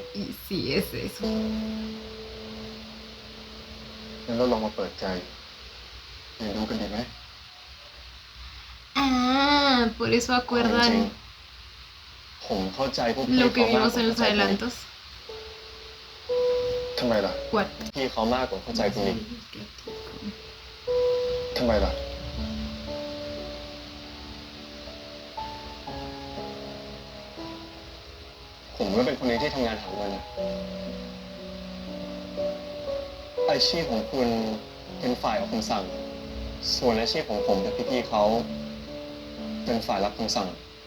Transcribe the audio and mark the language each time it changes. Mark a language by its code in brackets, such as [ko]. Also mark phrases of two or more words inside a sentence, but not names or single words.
[es] Y sí es eso. [th] งั้นเราลองมาเปิดใจเรียนรู้กันดีไหม [es] Ah, por eso [th] เอาจริง [es] acuerdan [th] ๆผมเข้าใจพวกพี่ [es] lo que [th] เขามาก [es] vimos [th] กว่า [es] en [th] เข้า [es] los [th] ใจคุณอีก [es] adelantos. [th] ทำไมล่ะ [en] What? [th] พี่เขามากกว่าเข้าใจคุณอีกทำไมล่ะ ผมก็เป็นคนหนึงที่ทำงานหาเงินอาชีพของคุณเป็นฝ่ายออกคำสั่ง ส่วนอาชีพของผมกับพี่ๆเขาเป็นฝ่ายรับคำสั่ง